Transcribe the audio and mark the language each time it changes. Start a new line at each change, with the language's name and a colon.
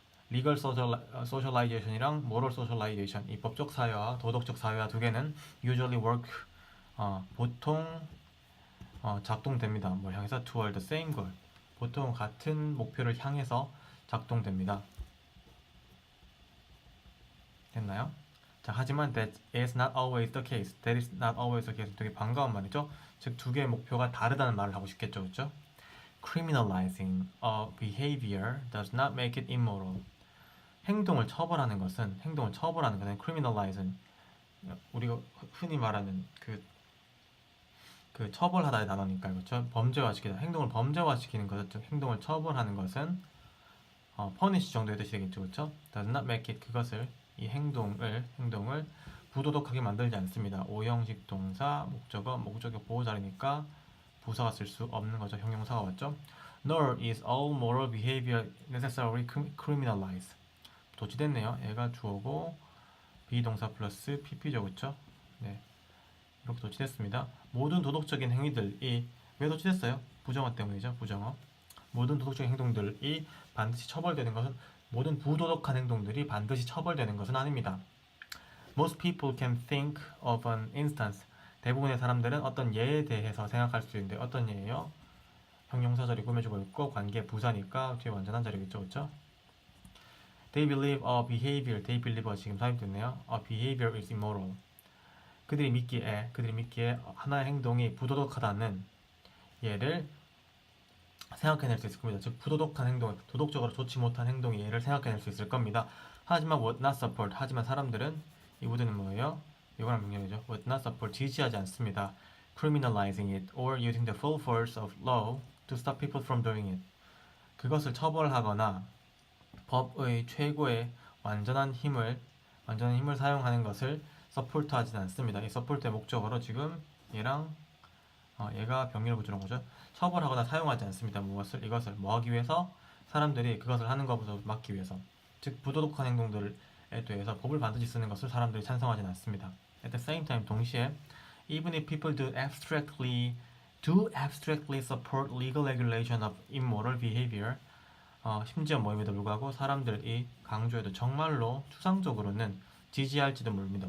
Korean: legal socialization이랑 moral socialization, 이 법적 사회화, 도덕적 사회화 두 개는
English: usually work,
Korean: 보통 작동됩니다. 뭘 향해서
English: toward the same goal,
Korean: 보통 같은 목표를 향해서 작동됩니다. 됐나요? 자, 하지만
English: that is not always the case.
Korean: 되게 반가운 말이죠. 즉, 두 개의 목표가 다르다는 말을 하고 싶겠죠, 그렇죠?
English: Criminalizing a behavior does not make it immoral.
Korean: 행동을 처벌하는 것은 criminalizing, 우리가 흔히 말하는 그 처벌하다의 단어니까요, 그렇죠? 행동을 범죄화시키는 것은, 즉 행동을 처벌하는 것은 punish 정도의 뜻이 되겠죠, 그렇죠?
English: does not make it,
Korean: 그것을 이 행동을 부도덕하게 만들지 않습니다. 5형식 동사, 목적격 보호자리니까 부사가 쓸 수 없는 거죠. 형용사가 왔죠.
English: Nor is all moral behavior necessarily criminalized.
Korean: 도치됐네요. 얘가 주어고 비동사 플러스 pp죠, 그렇죠? 네, 이렇게 도치됐습니다. 모든 도덕적인 행위들이 왜 도치됐어요? 부정어 때문이죠. 부정어. 모든 도덕적인 행동들이 반드시 처벌되는 것은, 모든 부도덕한 행동들이 반드시 처벌되는 것은 아닙니다.
English: Most people can think of an instance.
Korean: 대부분의 사람들은 어떤 예에 대해서 생각할 수 있는데, 어떤 예예요? 형용사 자리 꾸며주고 있고 관계 부사니까 뒤에 완전한 자리겠죠, 그렇죠?
English: They believe a behavior. They believe
Korean: 가 지금 사용됐네요.
English: A behavior is immoral.
Korean: 그들이 믿기에 하나의 행동이 부도덕하다는 예를 생각해낼 수 있을 겁니다. 즉 부도덕한 행동, 도덕적으로 좋지 못한 행동의 예를 생각해낼 수 있을 겁니다. 하지만
English: would not support.
Korean: 하지만 사람들은 이 would는 뭐예요? 이거랑 명령이죠.
English: would not support.
Korean: 지지하지 않습니다.
English: criminalizing it or using the full force of law to stop people from doing it.
Korean: 그것을 처벌하거나 법의 최고의 완전한 힘을 사용하는 것을 서포트하지는 않습니다. 이 서포트의 목적으로 지금 얘랑 얘가 병렬 구조인 거죠. 처벌하거나 사용하지 않습니다. 이것을 뭐 하기 위해서? 사람들이 그것을 하는 것부터 막기 위해서. 즉 부도덕한 행동들에 대해서 법을 반드시 쓰는 것을 사람들이 찬성하지는 않습니다.
English: At the same time
Korean: 동시에
English: even if people do abstractly support legal regulation of immoral behavior
Korean: 심지어 뭐임에도 불구하고 사람들이 강조해도 정말로 추상적으로는 지지할지도 모릅니다.